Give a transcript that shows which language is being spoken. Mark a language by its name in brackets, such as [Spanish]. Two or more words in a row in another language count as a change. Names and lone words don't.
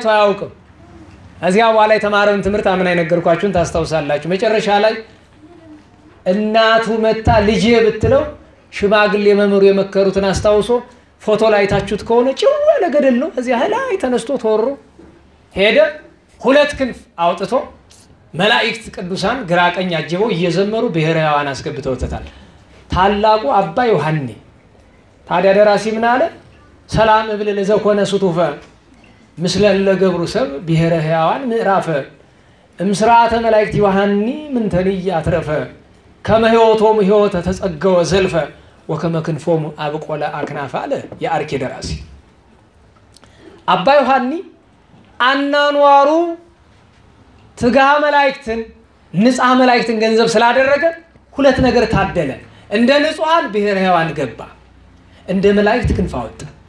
[Amharic] አያውቅም። እዚያ በኋላ የተማረውን ትምህርት አምና የነገርኳችሁን ታስታውሳላችሁ። መጨረሻ ላይ እናቱ መታ ልጄ ብትለው ሽማግሌ መምህሩ የመከሩትን አስታውሶ ፎቶ ላይ ታችሁት ከሆነ ጭው ያለ ገደል ነው። እዚያ ላይ ተነስቶ ተወሮ ሄደ። ሁለት ክንፍ አውጥቶ መላእክት ቅዱሳን ግራ ቀኝ አጅበው እየዘመሩ [Geez] ብሔረ ሕያዋን [Amharic] አስገብተውታል። ታላቁ አባ ዮሐኒ ታዲያ ደራሲ ምን አለ? [Geez] ሰላም እብል ለዘኮነ ሱቱፈ ምስለ ለገብሩ ሰብ ብሔረ ሕያዋን ምዕራፈ እምስራተ መላእክት ዮሐኒ ምንተኒ ያትረፈ ከመ ሕይወቶሙ ሕይወተ ተጸገወ ዘልፈ ወከመ ክንፎሙ አብቆለ አክናፈ [Amharic] አለ የአርኬ ደራሲ። አባ ዮሐኒ አናኗሩ ትጋ መላእክትን ንጹህ መላእክትን ገንዘብ ስላደረገ ሁለት ነገር ታደለ። እንደ ንጹሃን [Geez] ብሔረ ሕያዋን [Amharic] ገባ፣ እንደ መላእክት ክንፍ አወጣ።